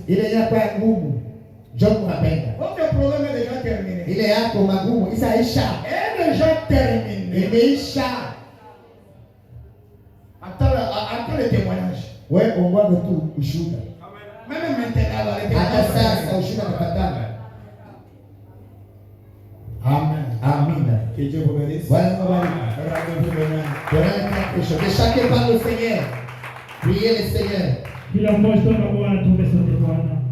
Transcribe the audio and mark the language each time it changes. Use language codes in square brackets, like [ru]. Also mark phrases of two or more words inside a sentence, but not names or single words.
[sw] Ile yako ya ngumu. Njoo Mungu apenda. [fr] Votre problème est déjà terminé. [sw] Ile yako magumu isaisha. [fr] Est déjà terminé. [sw] Imeisha. [fr] Attends le témoignage. [sw] Wewe ongoza tu ushuhuda. [fr] Même maintenant, le [sw] Hata [fr] témoignage. [sw] sasa ushuhuda unapatana. [fr] Amen. [sw] Amina. [fr] Que Dieu vous bénisse. [sw] Bwana kubariki. [fr] Rendez-vous demain. De chaque part le Seigneur. Priez le Seigneur. [sw] Kila mmoja toka Bwana, tuombe sote Bwana.